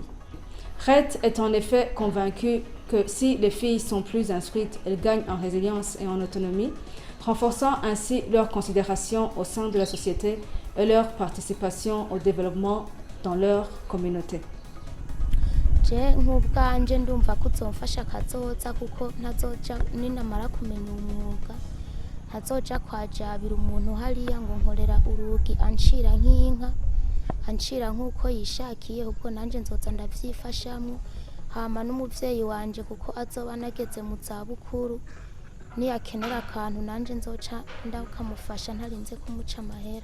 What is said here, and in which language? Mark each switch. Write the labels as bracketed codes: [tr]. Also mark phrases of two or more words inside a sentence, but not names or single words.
[fr] RET est en effet convaincu que si les filles sont plus instruites, elles gagnent en résilience et en autonomie, renforçant ainsi leur considération au sein de la société et leur participation au développement dans leur communauté. [rn] Je nk'ubwanje ndumva kuzomfasha kazoza kuko ntazoja ninamara kumenya umwuga ntazoja kwajabira umuntu hariya ngo nkorera urugi ancira nk'inka ancira nk'uko yishakiye ubwo nanje nzoza ndavyifashamwo hama n'umuvyeyi wanje kuko azoba nageze mu zabukuru niyakenera akantu nanje nzoca ndakamufasha ntarinze kumuca amahera.